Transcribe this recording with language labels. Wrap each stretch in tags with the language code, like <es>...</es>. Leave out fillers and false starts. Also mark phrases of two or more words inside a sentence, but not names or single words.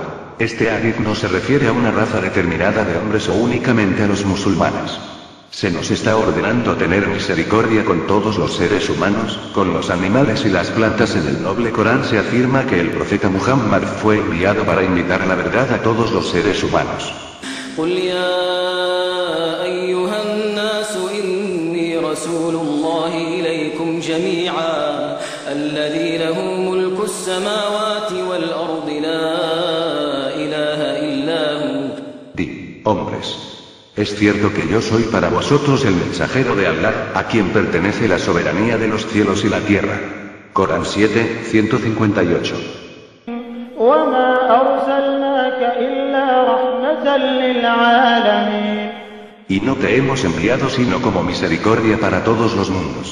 <es>Este hadith no se refiere a una raza determinada de hombres o únicamente a los musulmanes. Se nos está ordenando tener misericordia con todos los seres humanos, con los animales y las plantas. En el noble Corán se afirma que el profeta Muhammad fue enviado para invitar a la verdad a todos los seres humanos.</es> <ar>قل يا أيها الناس إني رسول الله إليكم جميعا الذي له ملك السماوات والأرض لا إله إلا هو.</ar> <es>Di, hombres, es cierto que yo soy para vosotros el mensajero de Allah, a quien pertenece la soberanía de los cielos y la tierra. Corán 7, 158. Y no te hemos enviado sino como misericordia para todos los mundos.</es>